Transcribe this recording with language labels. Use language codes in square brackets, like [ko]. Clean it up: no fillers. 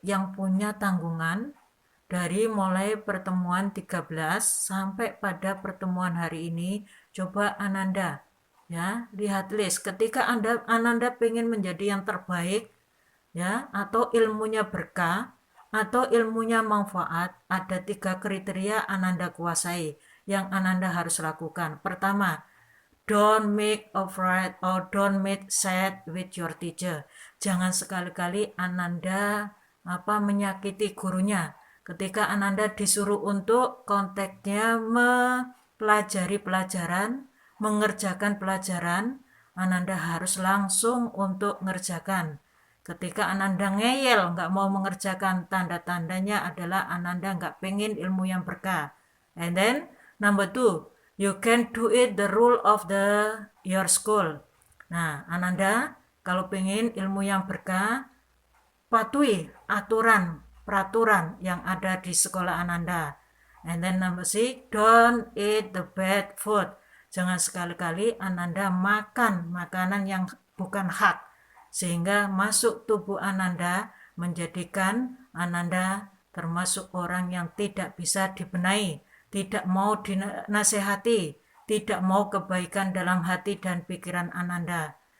[id] Yang punya tanggungan dari mulai pertemuan 13 sampai pada pertemuan hari ini, coba Ananda ya lihat list. Ketika Ananda pengen menjadi yang terbaik ya, atau ilmunya berkah atau ilmunya manfaat, ada 3 kriteria Ananda kuasai yang Ananda harus lakukan. [en] Pertama, don't make afraid or don't make sad with your teacher. [id] Jangan sekali-kali Ananda menyakiti gurunya. Ketika Ananda disuruh untuk konteksnya mempelajari pelajaran, mengerjakan pelajaran, Ananda harus langsung untuk mengerjakan. Ketika Ananda ngeyel, nggak mau mengerjakan, tanda-tandanya adalah Ananda nggak pengen ilmu yang berkah. [en] And then, number 2, you can do it the rule of your school. [id] Nah, Ananda kalau pengen ilmu yang berkah, patuhi aturan, peraturan yang ada di sekolah Ananda. [en] And then number 6, don't eat the bad food. [id] Jangan sekali-kali Ananda makan makanan yang bukan hak, sehingga masuk tubuh Ananda menjadikan Ananda termasuk orang yang tidak bisa dibenahi, tidak mau dinasehati, tidak mau kebaikan dalam hati dan pikiran Ananda.